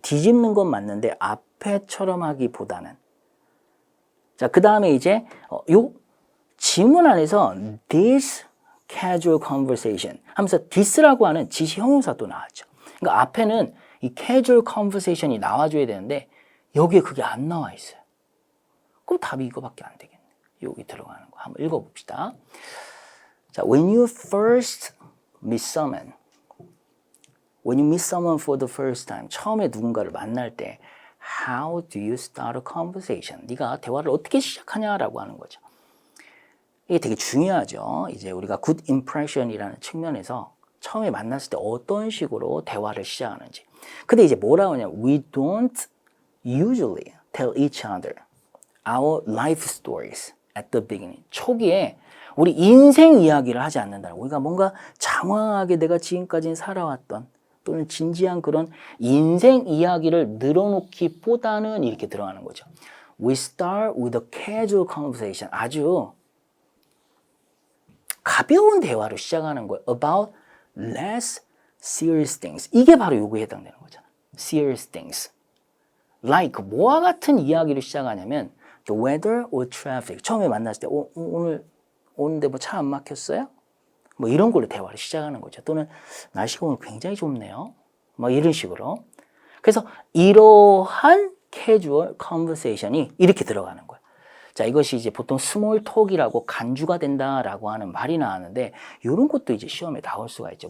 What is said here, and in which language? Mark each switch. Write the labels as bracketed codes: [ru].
[ko] 뒤집는 건 맞는데 앞에처럼 하기보다는. 자, 그 다음에 이제 요 지문 안에서 [en] this casual conversation [ko] 하면서 this라고 하는 지시 형용사도 나왔죠. 그러니까 앞에는 이 casual conversation이 나와줘야 되는데 여기에 그게 안 나와 있어요. 그럼 답이 이거밖에 안 되겠네. 여기 들어가는 거 한번 읽어봅시다. [en] 자, when you first meet someone, when you meet someone for the first time, [ko] 처음에 누군가를 만날 때, [en] how do you start a conversation? [ko] 네가 대화를 어떻게 시작하냐라고 하는 거죠. 이게 되게 중요하죠. 이제 우리가 [en] good impression [ko] 이라는 측면에서 처음에 만났을 때 어떤 식으로 대화를 시작하는지. 근데 이제 뭐라고 하냐면 [en] we don't usually tell each other our life stories at the beginning. [ko] 초기에 우리 인생 이야기를 하지 않는다. 우리가 뭔가 장황하게 내가 지금까지 살아왔던 또는 진지한 그런 인생 이야기를 늘어놓기보다는 이렇게 들어가는 거죠. [en] We start with a casual conversation. [ko] 아주 가벼운 대화로 시작하는 거예요. [en] About less serious things. [ko] 이게 바로 요거에 해당되는 거잖아. [en] Serious things. Like [ko] 뭐와 같은 이야기를 시작하냐면 [en] the weather or traffic. [ko] 처음에 만났을 때 오늘 오는데 뭐 차 안 막혔어요? 뭐 이런 걸로 대화를 시작하는 거죠. 또는 날씨가 오늘 굉장히 좁네요. 뭐 이런 식으로. 그래서 이러한 casual conversation이 이렇게 들어가는 거예요. 자, 이것이 이제 보통 스몰 톡이라고 간주가 된다라고 하는 말이 나왔는데 이런 것도 이제 시험에 나올 수가 있죠.